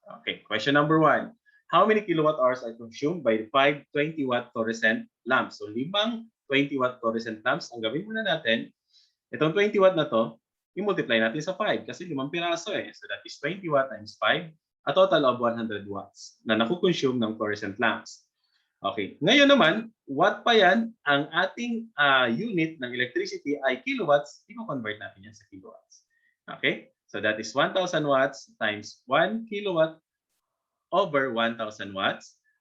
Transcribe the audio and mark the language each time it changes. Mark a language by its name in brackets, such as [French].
[English] Okay, question number 1. How many kilowatt hours are consumed by 5 20-watt fluorescent lamps? So, 5 20-watt fluorescent lamps. [Filipino] Ang gawin muna natin, itong 20-watt na to, i-multiply natin sa 5 kasi 5 piraso eh. [English] So, that is 20 watt times 5, a total of 100 watts [Filipino] na nakukonsume ng fluorescent lamps. Okay, ngayon naman, watt pa yan, ang ating unit ng electricity ay kilowatts, i-convert natin yan sa kilowatts. [English] Okay? So that is 1,000 watts times 1 kilowatt over 1,000 watts.